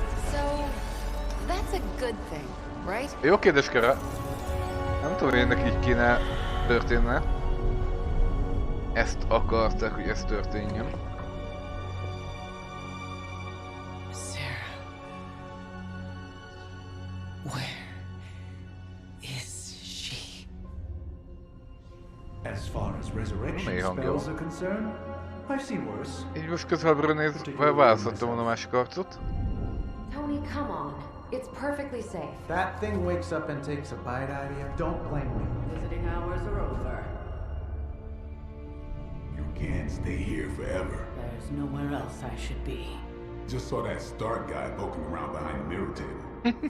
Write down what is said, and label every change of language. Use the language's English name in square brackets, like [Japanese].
[English] So, that's a good thing, right? [Hungarian] Jó kérdés, Kora. Nem tudom, hogy ennek így kéne történne. Ezt akarták, hogy ez történjen. [English] Sarah. Where is she? As far as resurrection spells are concerned, I've seen worse. [Hungarian] Így most közelebbről nézve választottam volna a másik arcot. [English] Tony, come on. It's perfectly safe. That thing wakes up and takes a bite out of you. Don't blame me. Visiting hours are over. You can't stay here forever. There's nowhere else I should be. Just saw that Stark guy poking around behind the mirror table.